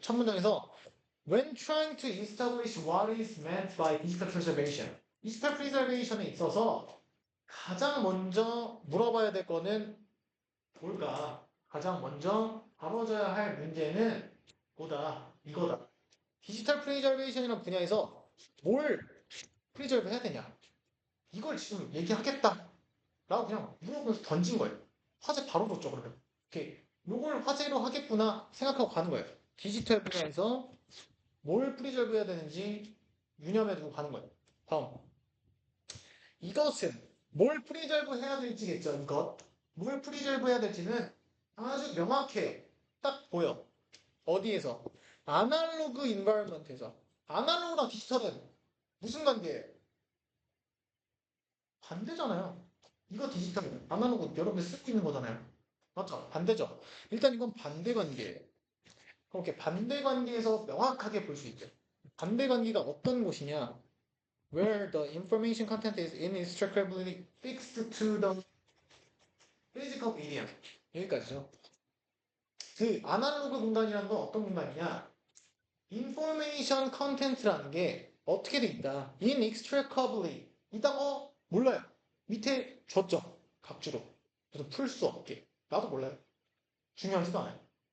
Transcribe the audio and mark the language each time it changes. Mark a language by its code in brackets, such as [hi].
[ko] 첫 문장에서 [en] When trying to establish what is meant by digital preservation. [ko] 디지털 프리저베이션에 있어서 가장 먼저 물어봐야 될 거는 뭘까? 가장 먼저 다뤄져야 할 문제는 뭐다? 이거다. 디지털 프리저베이션이라는 분야에서 뭘 프리저브 해야 되냐? 이걸 지금 얘기하겠다. 라고 그냥 물어보면서 던진 거예요. 화제 바로 줬죠, 그러면. 이렇게, 요걸 화제로 하겠구나 생각하고 가는 거예요. 디지털 분야에서 뭘 프리저브 해야 되는지 유념해 두고 가는 거예요. 다음. 이것은 뭘 프리저브 해야 될지겠죠, 이것. 뭘 프리저브 해야 될지는 아주 명확해요. 딱 보여. 어디에서? 아날로그 인바이러먼트에서. 아날로그랑 디지털은 무슨 관계예요? 반대잖아요. 이거 디지털, 아날로그 여러분들 쓰고 있는 거잖아요. 맞죠? 반대죠. 일단 이건 반대 관계예요. 그렇게 반대 관계에서 명확하게 볼 수 있죠. 반대 관계가 어떤 곳이냐? [en] Where the information content is inextricably fixed to the physical medium. [ko] 여기까지죠. 그 아날로그 공간이라는 건 어떤 공간이냐? 인포메이션 컨텐츠라는 게 어떻게 돼 있다? inextricably. 이딴 거 몰라요. 밑에 줬죠. 각주로. 그래서 풀 수 없게. 나도 몰라요. 중요하지도 않아요.